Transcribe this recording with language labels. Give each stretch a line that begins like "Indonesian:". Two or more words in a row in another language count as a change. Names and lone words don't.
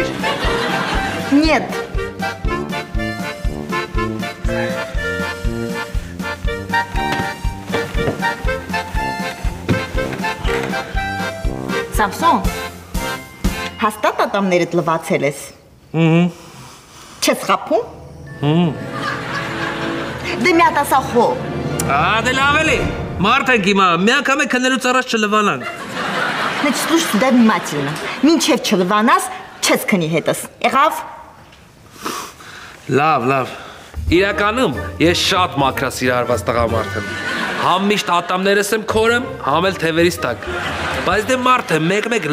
Armenian: Нет։ Սամսոն, հաստատ ատամներդ լվացել ես։ Չես խաբում։ Դե մի հատ ասա խո։ Դե լավ էլի։ Մարդ ենք հիմա, մի անգամ է քնելուց առաջ չլվանանք։
Russian: Значит, слушай сюда внимательно.
Armenian: Մինչև չլվանաս, չես քնի հետս։ Եղավ։ Լավ։ Իրականում ես շատ մաքրասիրարված տղամարդ եմ։ Համ միշտ ատամներս եմ քորեմ, համ էլ թևերից տակ։ Բայց դե մարդ եմ, մեկ